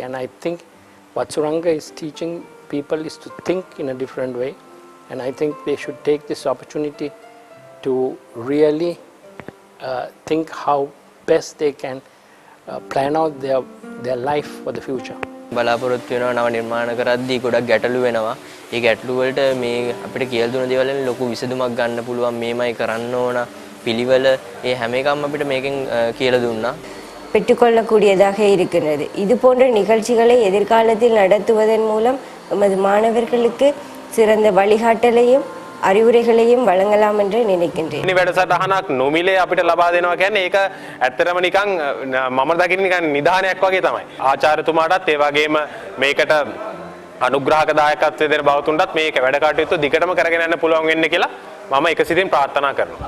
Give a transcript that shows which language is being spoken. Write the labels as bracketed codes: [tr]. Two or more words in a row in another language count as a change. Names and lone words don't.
[en] And I think what Suranga is teaching people is to think in a different way. And I think they should take this opportunity to really think how best they can plan out their life for the future. [si] බලාපොරොත්තු වෙනවා නව නිර්මාණ කරද්දී ගොඩක් ගැටලු වෙනවා. ඒ ගැටලු වලට මේ අපිට කියලා දුන දේවල් වලින් ලොකු විසඳුමක් ගන්න පුළුවන් මේමයි කරන්න ඕන පිළිවෙල ඒ හැම එකක්ම අපිට මේකෙන් කියලා දුන්නා. [ta] பெற்றுக்கொள்ளக்கூடியதாக இருக்கிறது. இது போன்ற நிகழ்ச்சிகளை எதிர்காலத்தில் நடத்துவதன் மூலம் நமது மாணவர்களுக்கு சிறந்த வழிகாட்டலையும் அறிவுரைகளையும் வழங்கலாம் என்று நினைக்கின்றேன். [si] මේ වැඩසටහනක් නොමිලේ අපිට ලබා දෙනවා කියන්නේ ඒක ඇත්තටම නිකන් මම දකින්න නිකන් නිදානයක් වගේ තමයි. ආචාර්යතුමාටත් ඒ වගේම මේකට අනුග්‍රහක දායකත්වයේ දෙන බවතුන්ටත් මේක වැඩ කටයුතු දිගටම කරගෙන යන්න පුළුවන් වෙන්න කියලා මම එකසිතින් ප්‍රාර්ථනා කරනවා.